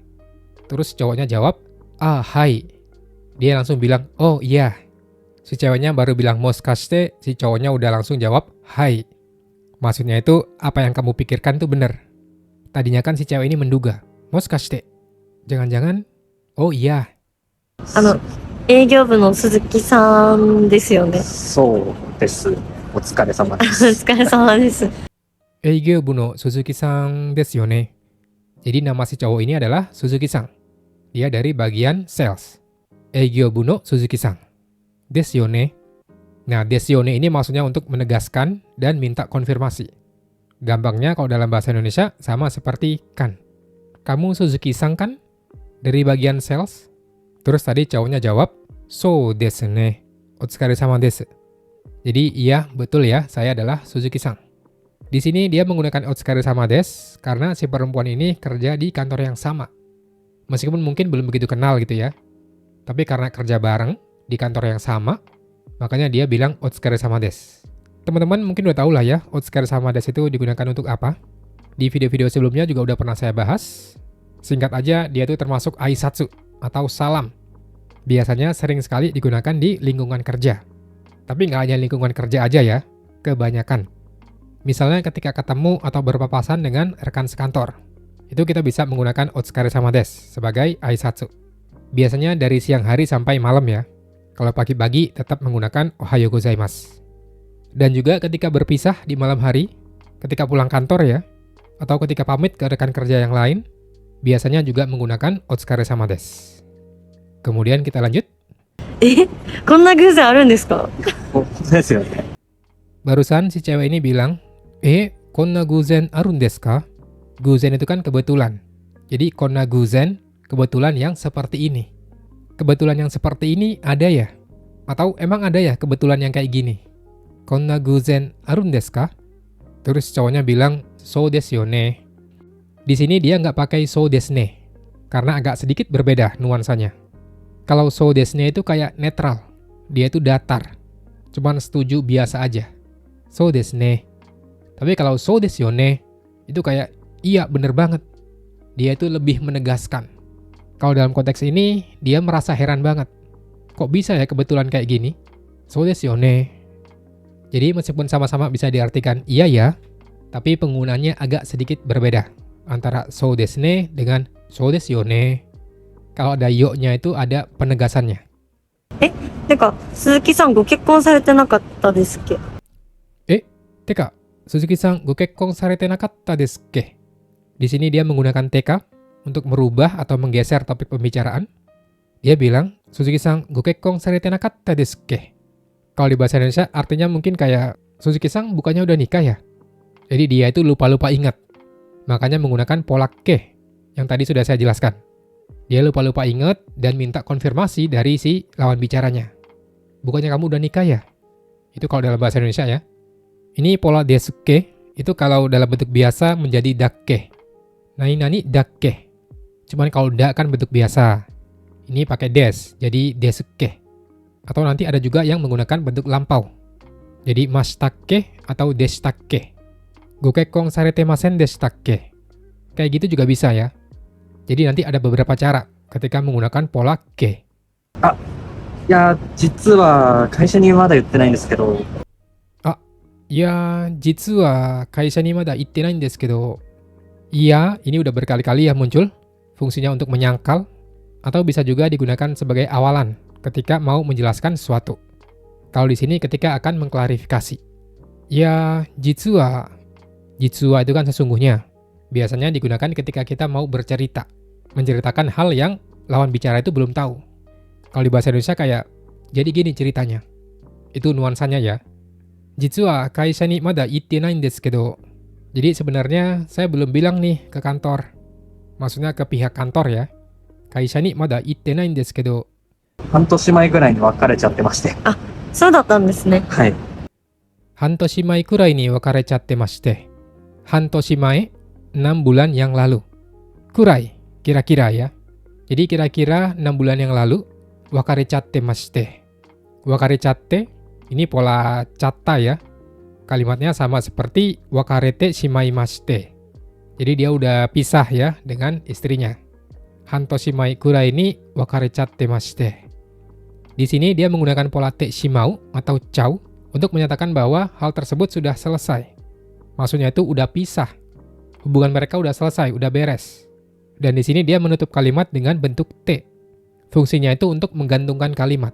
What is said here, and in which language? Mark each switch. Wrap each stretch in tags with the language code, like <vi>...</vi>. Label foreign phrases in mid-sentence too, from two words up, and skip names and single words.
<id>Terus cowoknya jawab, hai. Dia langsung bilang, oh iya. Si ceweknya baru bilang moshikashite, si cowoknya udah langsung jawab, hai. Maksudnya itu, apa yang kamu pikirkan itu benar. Tadinya kan si cewek ini menduga, moshikashite. Jangan-jangan? Oh iya.</id> <ja>営業部の鈴木さんですよね。そうです。お疲れ様でおす。疲れ様です。営業部の鈴木さんですよね.</ja> <id>Jadi nama si cowok ini adalah Suzuki-san. Dia dari bagian sales.</id> <ja>営業部の鈴木さん. ですよね.</ja> <id>Nah,</id> <ja>ですよね</ja> <id>ini maksudnya untuk menegaskan dan minta konfirmasi. Gampangnya kalau dalam bahasa Indonesia sama seperti kan. Kamu Suzuki-san kan? Dari bagian sales? Terus tadi cowoknya jawab,</id> <ja>そうですね. お疲れ様です.</ja> <id>Jadi iya, betul ya, saya adalah Suzuki-san. Di sini dia menggunakan</id> <ja>お疲れ様です</ja> <id>karena si perempuan ini kerja di kantor yang sama. Meskipun mungkin belum begitu kenal gitu ya. Tapi karena kerja bareng di kantor yang sama, makanya dia bilang</id> <ja>お疲れ様です.</ja> <id>Teman-teman mungkin udah tahu lah ya,</id> <ja>お疲れ様です</ja> <id>itu digunakan untuk apa. Di video-video sebelumnya juga udah pernah saya bahas. Singkat aja, dia itu termasuk aisatsu atau salam. Biasanya sering sekali digunakan di lingkungan kerja. Tapi nggak hanya lingkungan kerja aja ya, kebanyakan. Misalnya ketika ketemu atau berpapasan dengan rekan sekantor. Itu kita bisa menggunakan</id> <ja>お疲れ様です</ja> <id>sebagai aisatsu. Biasanya dari siang hari sampai malam ya. Kalau pagi-pagi tetap menggunakan</id> <ja>おはようございます.</ja> <id>Dan juga ketika berpisah di malam hari, ketika pulang kantor ya, atau ketika pamit ke rekan kerja yang lain, biasanya juga menggunakan</id> <ja>お疲れ様です.</ja> <id>Kemudian kita lanjut.</id> <ja>こんな偶然あるんですか？本当ですよね。</ja> <id>Barusan si cewek ini bilang,</id> <ja>こんな偶然あるんですか?</ja> <id>Guzen itu kan kebetulan. Jadi</id> <ja>こんな偶然,</ja> <id>kebetulan yang seperti ini. Kebetulan yang seperti ini ada ya? Atau emang ada ya kebetulan yang kayak gini?</id> <ja>こんな偶然あるんですか?</ja> <id>Terus cowoknya bilang,</id> <ja>そうですよね.</ja> <id>Di sini dia nggak pakai</id> <ja>そうですね,</ja> <id>karena agak sedikit berbeda nuansanya. Kalau</id> <ja>そうですね</ja> <id>itu kayak netral, dia itu datar, cuman setuju biasa aja.</id> <ja>そうですね.</ja> <id>Tapi kalau</id> <ja>そうですよね,</ja> <id>itu kayak iya bener banget. Dia itu lebih menegaskan. Kalau dalam konteks ini, dia merasa heran banget. Kok bisa ya kebetulan kayak gini?</id> <ja>そうですよね.</ja> <id>Jadi meskipun sama-sama bisa diartikan iya ya, tapi penggunaannya agak sedikit berbeda antara</id> <ja>そうですね</ja> <id>dengan</id> <ja>そうですよね.</ja> <id>Kalau ada yo-nya itu ada penegasannya.</id> <ja>てか、鈴木さんご結婚されてなかったですっけ？てか、鈴木さんご結婚されてなかったですっけ?</ja> <id>Di sini dia menggunakan teka untuk merubah atau menggeser topik pembicaraan. Dia bilang,</id> <ja>鈴木さんご結婚されてなかったですっけ?</ja> <id>Kalau di bahasa Indonesia artinya mungkin kayak, Suzuki-san bukannya udah nikah ya? Jadi dia itu lupa-lupa ingat. Makanya menggunakan pola ke yang tadi sudah saya jelaskan. Dia lupa-lupa ingat dan minta konfirmasi dari si lawan bicaranya. Bukannya kamu udah nikah ya? Itu kalau dalam bahasa Indonesia ya. Ini pola desuke, itu kalau dalam bentuk biasa menjadi dakke.</id> <ja>何だっけ.</ja> <id>Cuman kalau da kan bentuk biasa. Ini pakai des, jadi desuke. Atau nanti ada juga yang menggunakan bentuk lampau. Jadi mashitakke atau deshitakke.</id> <ja>ご結婚されてませんでしたっけ.</ja> <id>Kayak gitu juga bisa ya. Jadi nanti ada beberapa cara ketika menggunakan pola ke.</id> <ja>いや、実は会社にまだ言ってないんですけど、いや、実は会社にまだ言ってないんですけど.</ja> <id>Iya, ini udah berkali-kali ya muncul. Fungsinya untuk menyangkal atau bisa juga digunakan sebagai awalan ketika mau menjelaskan sesuatu. Kalau di sini ketika akan mengklarifikasi.</id> <ja>いや、実は</ja> <id>itu kan sesungguhnya. Biasanya digunakan ketika kita mau bercerita, menceritakan hal yang lawan bicara itu belum tahu. Kalau di bahasa Indonesia kayak, jadi gini ceritanya. Itu nuansanya ya.</id> <ja>実は会社にまだ言ってないんですけど.</ja> <id>Jadi sebenarnya saya belum bilang nih ke kantor. Maksudnya ke pihak kantor ya.</id> <ja>会社にまだ言ってないんですけど. 半年前ぐらいに別れちゃってまして。そうだったんですね。はい。半年前くらいに別れちゃってまして。</ja> <id>半年前, 6 bulan yang lalu. Kurai, kira-kira ya. Jadi kira-kira 6 bulan yang lalu,</id> <ja>別れちゃってまして.</ja> <id>Wakarechatte, ini pola catta ya. Kalimatnya sama seperti</id> <ja>別れてしまいまして.</ja> <id>Jadi dia udah pisah ya dengan istrinya.</id> <ja>半年前くらいに別れちゃってまして.</ja> <id>Di sini dia menggunakan pola</id> <ja>てしまう</ja> <id>atau chau untuk menyatakan bahwa hal tersebut sudah selesai. Maksudnya itu udah pisah. Hubungan mereka udah selesai, udah beres. Dan di sini dia menutup kalimat dengan bentuk te. Fungsinya itu untuk menggantungkan kalimat.</id>